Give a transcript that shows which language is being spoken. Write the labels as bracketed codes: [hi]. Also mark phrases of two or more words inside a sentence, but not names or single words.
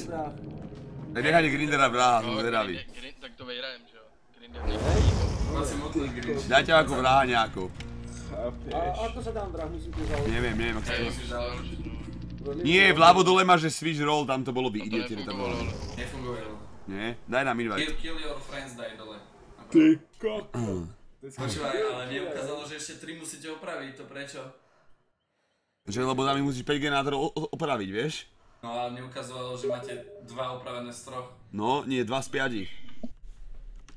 [sk] Tak nechajte Grindera vraha, sme zvedaví. Tak to vyhrajem, že jo. Grinder nejde. Asi motlý grinč. Dajte ako vraha nejako. A ako sa dám vrah, musím to založiť. Neviem, ako sa to... Musíš založiť. Nie, vľavo dole máš, že [en] switch roll, [sk] tam to bolo by idioti Nefungovalo, retardovaní. ale... Nefungovalo. Nie? Daj nám invite. [en] Kill your friends, [sk] daj dole. Ty kokot. Počúvaj, ale mne ukázalo, že ešte 3 musíte opraviť, to prečo? Že lebo tam musíš 5 generátorov opraviť, vieš? No ale mne ukázalo, že máte 2 opravené z 3. No, nie, 2 z 5.